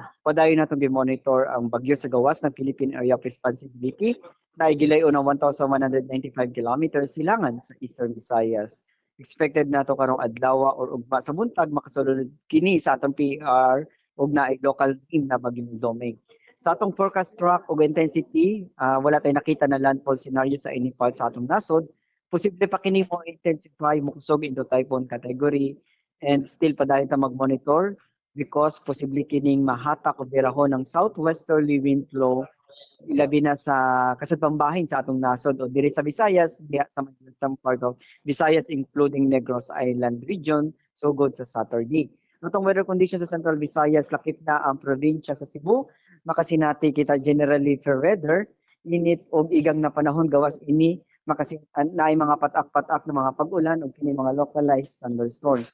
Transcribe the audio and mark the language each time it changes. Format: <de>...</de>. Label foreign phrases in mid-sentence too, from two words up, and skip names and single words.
<ceb>Padayon natong gi-monitor ang bagyo sa gawas ng Philippine Area of Responsibility na igilayo ng 1,195 kilometers silangan sa Eastern Visayas. Expected nato karong adlaw or ugma sa buntag makasulod kini sa atong PR ug naay</ceb> <en>local team</en> <ceb>na bagyong Doming. Sa atong</ceb> <en>forecast track</en> <ceb>og intensity,</ceb> <tl>wala tayong nakita na</tl> <en>landfall scenario</en> <ceb>sa</ceb> <en>any part</en> <ceb>sa atong nasod. Posible pa kini mo intensify mo kusog</ceb> <en>into typhoon category and still</en> <ceb>padayon ta mag-monitor because posible kining mahatak o birahon ng</ceb> <en>southwesterly wind flow</en> <ceb>ilabi na sa kasadpambahin sa atong nasod o diri sa Visayas, diya sa</ceb> <en>some part of Visayas including Negros Island region, so good</en> <ceb>sa Saturday. Atong weather conditions sa Central Visayas, lakip na ang probinsya sa Cebu, makasinati kita</ceb> <en>generally fair weather,</en> <ceb>init og igang na panahon gawas ini makasi naay mga patak-patak na mga pag-ulan o kini mga</ceb> <en>localized thunderstorms.</en>